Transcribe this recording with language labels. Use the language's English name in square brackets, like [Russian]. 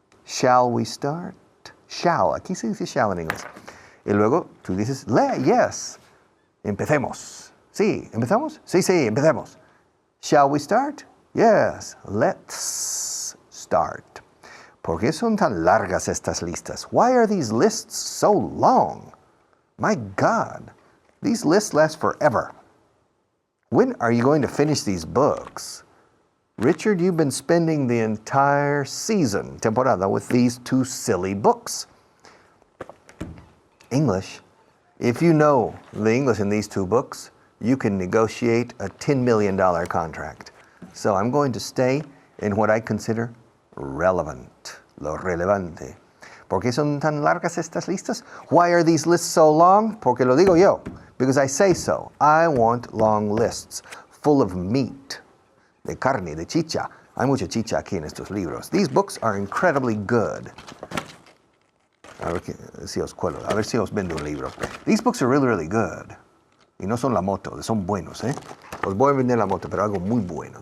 [English] Shall we start? [Spanish] Shall. Aquí se dice shall en inglés. Y luego tú dices, yes. Empecemos. Sí, ¿empezamos? Sí, empecemos. [English] Shall we start? Yes, let's start. [Spanish] ¿Por qué son tan largas estas listas? [English] Why are these lists so long? My God, these lists last forever. When are you going to finish these books? Richard, you've been spending the entire season, Temporada, with these two silly books. English. If you know the English in these two books, you can negotiate a $10 million contract. So I'm going to stay in what I consider relevant, [Spanish] lo relevante. ¿Por qué son tan largas estas listas? [English] Why are these lists so long? [Spanish] Porque lo digo yo, [English] because I say so. I want long lists full of meat, [Spanish] de carne, de chicha. Hay mucha chicha aquí en estos libros. [English] These books are incredibly good. [Spanish] A ver si os cuelo, a ver si os vendo un libro. [English] These books are really, really good. [Spanish] Y no son la moto, son buenos, ¿eh? Os voy a vender la moto, pero algo muy bueno.